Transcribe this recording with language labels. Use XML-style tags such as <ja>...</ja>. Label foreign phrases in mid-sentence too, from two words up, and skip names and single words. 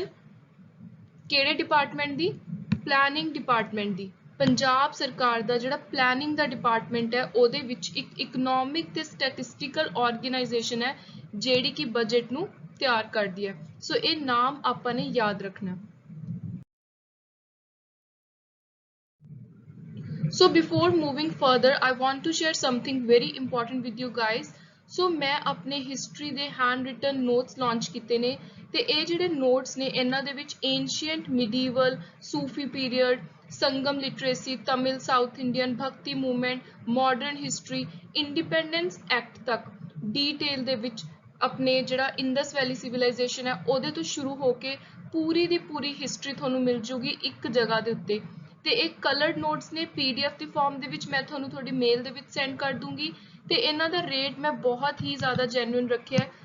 <pa>ਕਿਹੜੇ ਡਿਪਾਰਟਮੈਂਟ ਦੀ?</pa> <en>planning department</en> <pa>ਦੀ। ਪੰਜਾਬ ਸਰਕਾਰ ਦਾ ਜਿਹੜਾ ਪਲੈਨਿੰਗ ਦਾ ਡਿਪਾਰਟਮੈਂਟ ਹੈ ਉਹਦੇ ਵਿੱਚ ਇੱਕ ਇਕਨੋਮਿਕ ਤੇ</pa> <en>statistical organisation</en> <pa>ਹੈ ਜਿਹੜੀ ਕਿ ਬਜਟ ਨੂੰ ਤਿਆਰ ਕਰਦੀ ਹੈ। ਸੋ ਇਹ ਨਾਮ ਆਪਾਂ ਨੇ ਯਾਦ ਰੱਖਣਾ।</pa> <en>So before moving further, I want to share something very important with you guys.</en> <pa>So</pa> <hi>मैं अपने</hi> <pa>history ਦੇ</pa> <en>hand written notes launch</en> <pa>ਕੀਤੇ ਨੇ ਤੇ ਇਹ ਜਿਹੜੇ notes ਨੇ ਇਹਨਾਂ ਦੇ ਵਿੱਚ</pa> <en>ancient, medieval, Sufi period, Sangam literacy, Tamil, South Indian, Bhakti movement, modern history, Independence Act</en> <pa>ਤੱਕ detail ਦੇ ਵਿੱਚ ਆਪਣੇ ਜਿਹੜਾ ਇੰਡਸ ਵੈਲੀ ਸਿਵਲਾਈਜੇਸ਼ਨ ਹੈ ਉਹਦੇ ਤੋਂ ਸ਼ੁਰੂ ਹੋ ਕੇ ਪੂਰੀ ਦੀ ਪੂਰੀ ਹਿਸਟਰੀ ਤੁਹਾਨੂੰ ਮਿਲ ਜੂਗੀ ਇੱਕ ਜਗ੍ਹਾ ਦੇ ਉੱਤੇ। ਤੇ ਇਹ</pa> <en>coloured notes</en> <pa>ਨੇ PDF ਦੀ ਫਾਰਮ ਦੇ ਵਿੱਚ ਮੈਂ ਤੁਹਾਨੂੰ ਤੁਹਾਡੀ ਮੇਲ ਦੇ ਵਿੱਚ ਸੈਂਡ ਕਰ ਦੂੰਗੀ ਤੇ ਇਹਨਾਂ ਦਾ ਰੇਟ ਮੈਂ ਬਹੁਤ ਹੀ ਜ਼ਿਆਦਾ ਜੈਨੂਇਨ ਰੱਖਿਆ ਹੈ।</pa>